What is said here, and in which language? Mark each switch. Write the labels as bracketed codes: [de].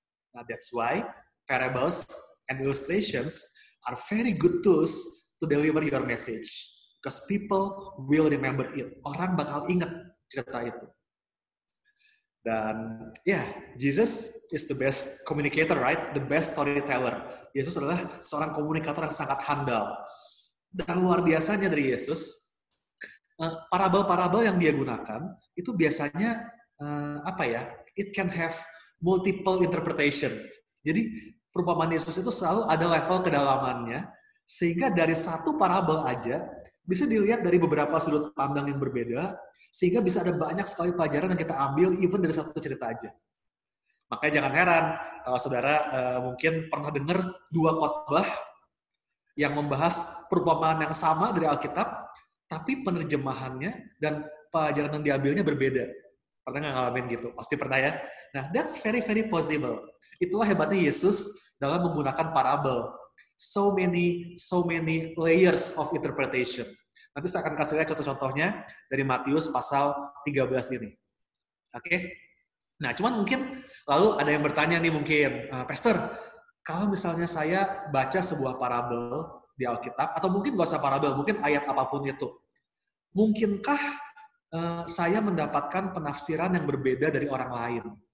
[en] Nah, that's why parables and illustrations are very good tools to deliver your message. Because people will remember it. [id] Orang bakal ingat cerita itu. [en] Dan Jesus is the best communicator, right? The best storyteller. [id] Yesus adalah seorang komunikator yang sangat handal. Dan luar biasanya dari Yesus, parabel-parabel yang dia gunakan, itu biasanya, [en] it can have multiple interpretation. [id] Jadi perumpamaan Yesus itu selalu ada level kedalamannya, sehingga dari satu parabel aja bisa dilihat dari beberapa sudut pandang yang berbeda, sehingga bisa ada banyak sekali pelajaran yang kita ambil even dari satu cerita aja. Makanya jangan heran kalau saudara mungkin pernah dengar 2 khotbah yang membahas perumpamaan yang sama dari Alkitab, tapi penerjemahannya dan pelajaran yang diambilnya berbeda. Pernah nggak ngalamin gitu? Pasti pernah ya. [en] Nah, that's very, very possible. [id] Itulah hebatnya Yesus dalam menggunakan parabel. [en] So many layers of interpretation. [id] Nanti saya akan kasih lihat contoh-contohnya dari Matius pasal 13 ini. Oke? Nah, cuman mungkin lalu ada yang bertanya nih mungkin, Pastor, kalau misalnya saya baca sebuah parabel di Alkitab, atau mungkin nggak usah parabel, mungkin ayat apapun itu, mungkinkah saya mendapatkan penafsiran yang berbeda dari orang lain?